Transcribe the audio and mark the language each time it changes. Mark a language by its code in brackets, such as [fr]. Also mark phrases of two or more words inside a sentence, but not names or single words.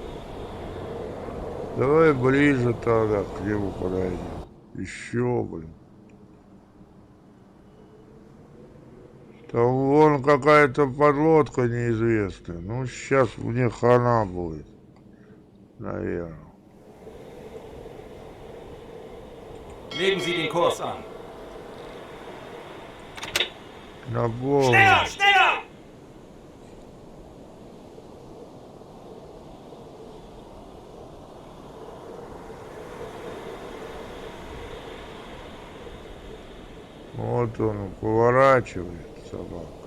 [ru] Давай ближе тогда к нему подойдем. Еще, блин. Там вон какая-то подлодка неизвестная. Ну, сейчас в них хана будет. Наверное. [de] Legen Sie den Kurs an. [ru] На бог. [de] Schneller, schneller! [ru] Вот он поворачивает, собака.